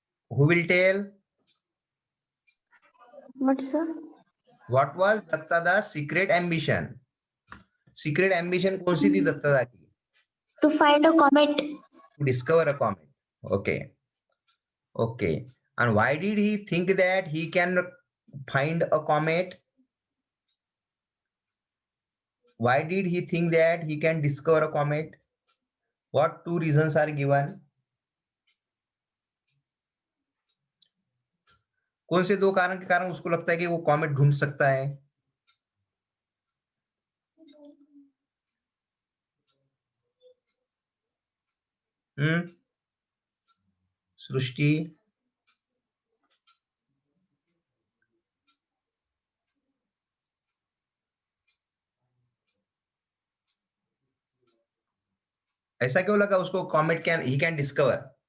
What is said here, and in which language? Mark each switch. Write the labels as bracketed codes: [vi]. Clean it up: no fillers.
[en] Who will tell? What, sir? What was Datta's secret ambition? Secret ambition [hi] कौन सी थी दत्ता की? [en] To find a comet. To discover a comet. Okay. Okay. And why did he think that he can find a comet? Why did he think that he can discover a comet? What two reasons are given? [hi] कौन से दो कारण के कारण उसको लगता है कि वो कॉमेट ढूंढ सकता है? सृष्टि, ऐसा क्यों लगा उसको comet [en] Can he can discover?